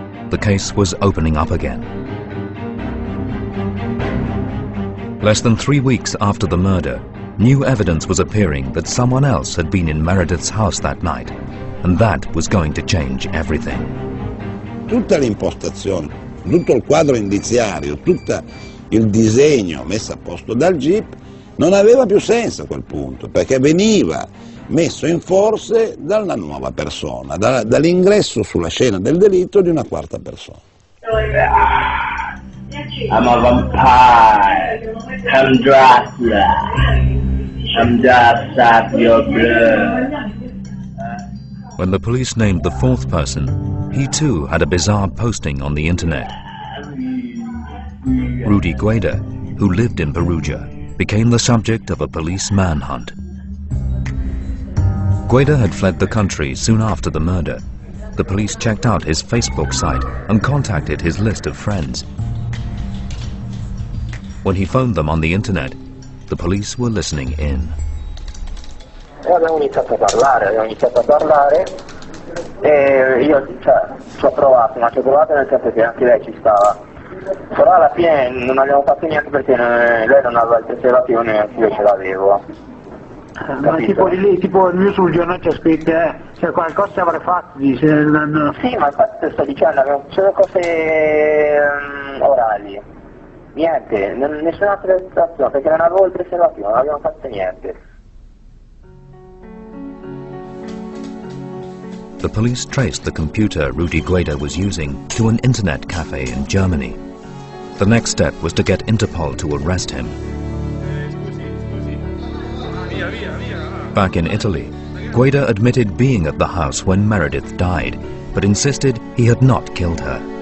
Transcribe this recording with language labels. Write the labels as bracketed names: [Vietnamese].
[English] The case was opening up again. Less than 3 weeks after the murder, new evidence was appearing that someone else had been in Meredith's house that night, and that was going to change everything. [Italian] Tutta l'impostazione tutto il quadro indiziario, tutto il disegno messo a posto dal GIP non aveva più senso a quel punto, perché veniva messo in forse dalla nuova persona, dall'ingresso sulla scena del delitto di una quarta persona. [English] I'm a vampire, I'm Dracula, I'm just suck your blood. When the police named the fourth person, he too had a bizarre posting on the internet. Rudy Guede, who lived in Perugia, became the subject of a police manhunt. Guede had fled the country soon after the murder. The police checked out his Facebook site and contacted his list of friends. When he phoned them on the internet, the police were listening in. [Italian] Abbiamo iniziato a parlare e io ci ho provato, ma ci ho provato nel senso che anche lei ci stava. Però alla fine non abbiamo fatto niente perché lei non aveva il preservativo, neanche io ce l'avevo. Ma tipo di lì, tipo il mio sul giornale c'è scritto, cioè qualcosa ci avrei fatto, dice. Sì, ma infatti te sto dicendo, abbiamo solo cose orali. Niente, nessuna preservazione, perché non avevo il preservativo, non abbiamo fatto niente. [English] The police traced the computer Rudy Guede was using to an internet cafe in Germany. The next step was to get Interpol to arrest him. Back in Italy, Guede admitted being at the house when Meredith died, but insisted he had not killed her.